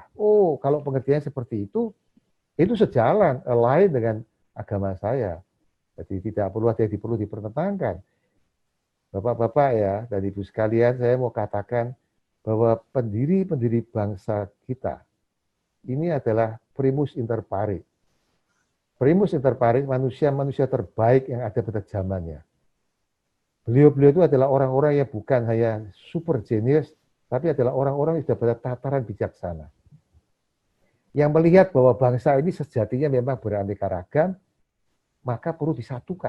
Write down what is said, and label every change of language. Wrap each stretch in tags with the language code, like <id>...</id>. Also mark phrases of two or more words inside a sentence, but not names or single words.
<id>Oh, kalau pengertiannya seperti itu sejalan, align dengan agama saya. Jadi tidak perlu ada yang perlu dipertentangkan. Bapak-bapak ya, dan ibu sekalian, saya mau katakan bahwa pendiri-pendiri bangsa kita ini adalah</id> <la>primus inter pares. Primus inter pares,</la> <id>manusia-manusia terbaik yang ada pada zamannya. Beliau-beliau itu adalah orang-orang yang bukan hanya</id> <en>super genius,</en> <id>tapi adalah orang-orang yang sudah pada tataran bijaksana. Yang melihat bahwa bangsa ini sejatinya memang beraneka ragam, maka perlu disatukan.</id>